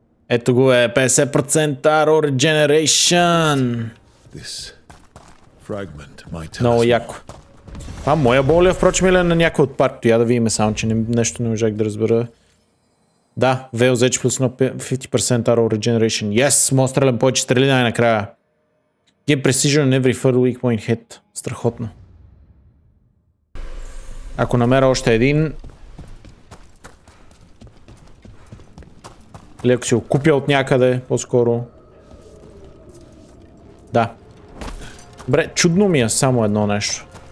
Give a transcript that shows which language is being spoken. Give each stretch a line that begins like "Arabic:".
Bulgarian: Ето го е 50% arrow regeneration.
English: This fragment might tell
Bulgarian: Много
English: us
Bulgarian: яко. Това моя боля, впрочем, или на някой от партито. Я да видим само, че нещо не можах да разбера. Да, Veilguard плюс 50% arrow regeneration. Yes, мога стрелям повече стрели най-накрая.
English: Give precision on every third weak point hit.
Bulgarian: Страхотно. Ако намеря още един, или ако се окупя от някъде, по-скоро. Да. Добре, чудно ми е само едно нещо.